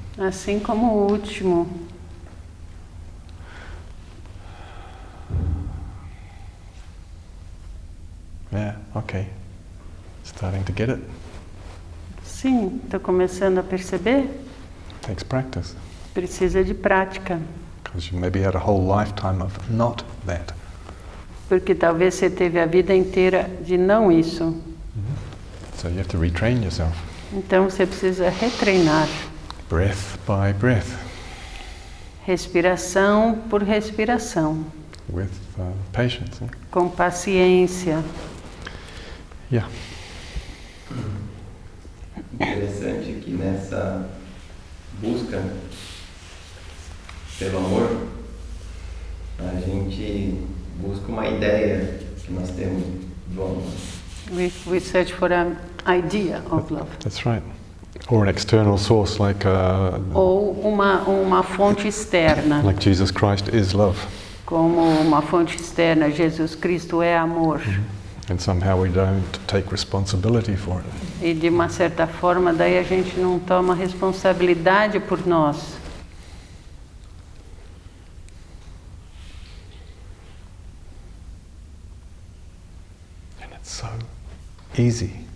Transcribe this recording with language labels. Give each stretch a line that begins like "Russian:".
Portuguese: Assim como o último.
English: Yeah, okay. Starting to get it.
Portuguese: Sim, estou começando a perceber.
English: Takes practice.
Portuguese: Precisa de prática.
English: Because you maybe had a whole lifetime of not that.
Portuguese: Porque talvez você teve a vida inteira de não isso.
English: So you have to retrain yourself.
Portuguese: Então você precisa retreinar.
English: Breath by breath.
Portuguese: Respiração por respiração.
English: With patience.
Portuguese: Com paciência.
English: Yeah.
Portuguese: Interessante que nessa busca pelo amor, a gente busca uma ideia que nós temos do amor.
English: We search for an idea of love. That's right. Or an external source like
Portuguese: Ou uma fonte externa.
English: like Jesus Christ is love.
Portuguese: Como uma fonte externa, Jesus Cristo é amor.
English: And somehow we don't take responsibility for it.
Portuguese: E de uma certa forma, daí a gente não toma responsabilidade por nós.
English: And it's so easy.